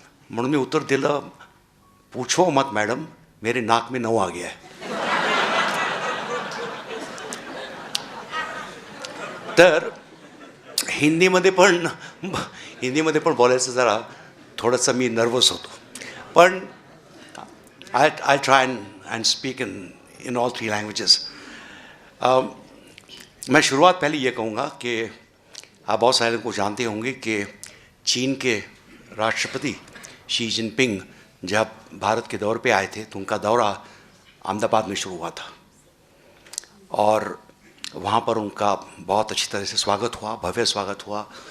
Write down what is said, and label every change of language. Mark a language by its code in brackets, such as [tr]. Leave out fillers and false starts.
[mr] म्हणून मी उत्तर दिलं [hi] पूछो मत मैडम मेरे नाक में नौ आ गया है. [mr] तर हिंदीमध्ये पण बोलायचं जरा थोडंसं मी नर्वस होतो. [en] पण I try and speak in all three languages. [hi] मैं शुरुआत पहले ये कहूँगा कि आप बहुत सारे लोग को जानते होंगे कि चीन के राष्ट्रपति शी जिनपिंग जब भारत के दौरे पे आए थे तो उनका दौरा अहमदाबाद में शुरू हुआ था और वहाँ पर उनका बहुत अच्छी तरह से स्वागत हुआ, भव्य स्वागत हुआ.